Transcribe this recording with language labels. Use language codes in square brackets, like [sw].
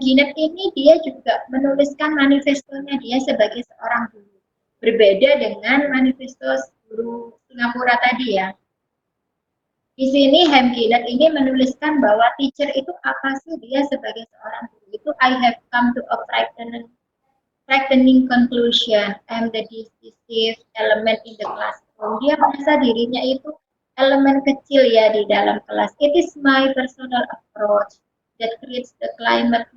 [id] Ginott ini dia juga menuliskan manifestonya dia sebagai seorang guru. Berbeda dengan manifesto guru Singapura tadi ya. Di sini M. Ginott ini menuliskan bahwa teacher itu apa sih dia sebagai seorang guru itu, [en] I have come to a frightening conclusion. I'm the decisive element in the classroom. [id] Dia merasa dirinya itu elemen kecil ya di dalam kelas. [en] It is my personal approach that creates the climate.